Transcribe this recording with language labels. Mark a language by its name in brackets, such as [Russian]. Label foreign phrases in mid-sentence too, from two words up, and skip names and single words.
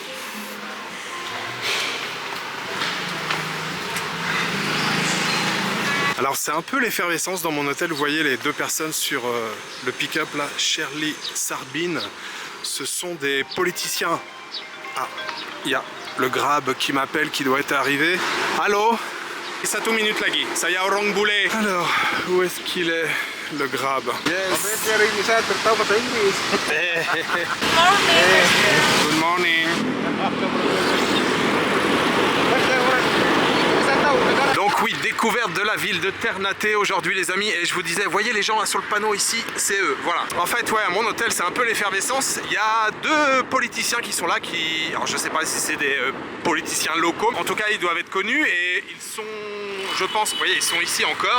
[French] Alors c'est un peu l'effervescence dans mon hôtel, vous voyez les 2 personnes sur le pick-up là, Shirley Sarbin, ce sont des politiciens. Ah, il y a le grab qui m'appelle, qui doit être arrivé. Allô? [Indonesian] 1 minute lagi, saya orang bule. [French] Alors, où est-ce qu'il est le grab? [English] Yes. Good morning. [French] Donc oui, découverte de la ville de Ternate aujourd'hui les amis, et je vous disais, voyez les gens là sur le panneau ici, c'est eux, voilà. En fait ouais, à mon hôtel c'est un peu l'effervescence, il y a 2 politiciens qui sont là, alors je sais pas si c'est des politiciens locaux, en tout cas ils doivent être connus, et ils sont, je pense, vous voyez, ils sont ici encore.